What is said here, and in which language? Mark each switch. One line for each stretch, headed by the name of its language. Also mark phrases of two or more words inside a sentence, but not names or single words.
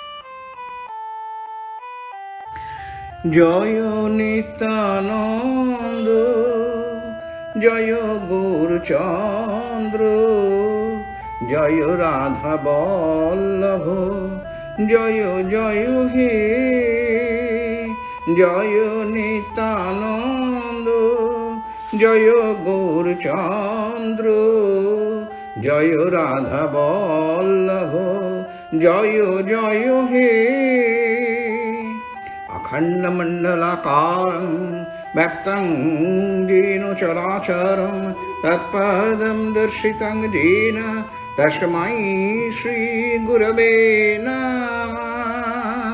Bangla: জয় নিত্যানন্দ, জয় গৌরচন্দ্র, জয় রাধা বল্লভ, জয় জয় হে। জয় নিত্যানন্দ, জয় গৌরচন্দ্র, জয় রাধা বল্লভ, জয় জয় হে।
Sanskrit: अखण्डमण्डलाकारं व्यक्तं येन चराचरं तत्पदं दर्शितं येन तस्मै श्रीगुरवे नमः।